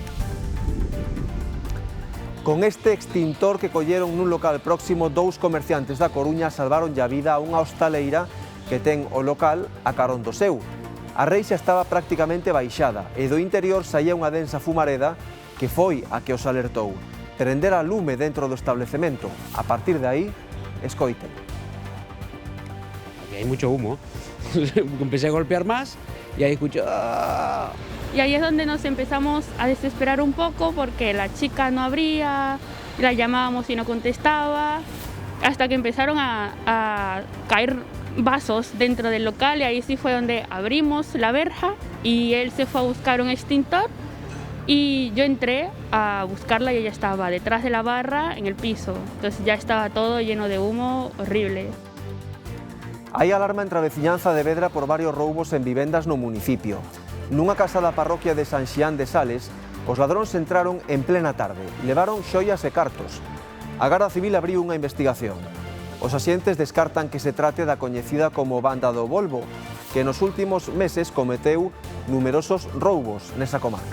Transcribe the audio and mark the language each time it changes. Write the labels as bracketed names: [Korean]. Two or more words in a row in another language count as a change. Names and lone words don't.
[Galician] Con este extintor que colleron nun local próximo, 2 comerciantes da Coruña salvaron a vida a unha hostaleira que ten o local a carón do seu. A reixa estaba prácticamente baixada e do interior saía unha densa fumareda que foi a que os alertou. Prendera lume dentro do establecemento. A partir de aí, escoiten. [Spanish] Hay mucho humo. Empecé a golpear más y ahí escucho... ¡Ah! Y ahí es donde nos empezamos a desesperar un poco porque la chica no abría, la llamábamos y no contestaba, hasta que empezaron a caer vasos dentro del local y ahí sí fue donde abrimos la verja y él se fue a buscar un extintor y yo entré a buscarla y ella estaba detrás de la barra en el piso, entonces ya estaba todo lleno de humo horrible. [Galician] Hai alarma entre a veciñanza de Vedra por varios roubos en vivendas no municipio. Nunha casa da parroquia de San Xián de Sales, os ladróns entraron en plena tarde, levaron xoias e cartos. A Garda Civil abriu unha investigación. Os axentes descartan que se trate da coñecida como Banda do Volvo, que nos últimos meses cometeu numerosos roubos nesa comarca.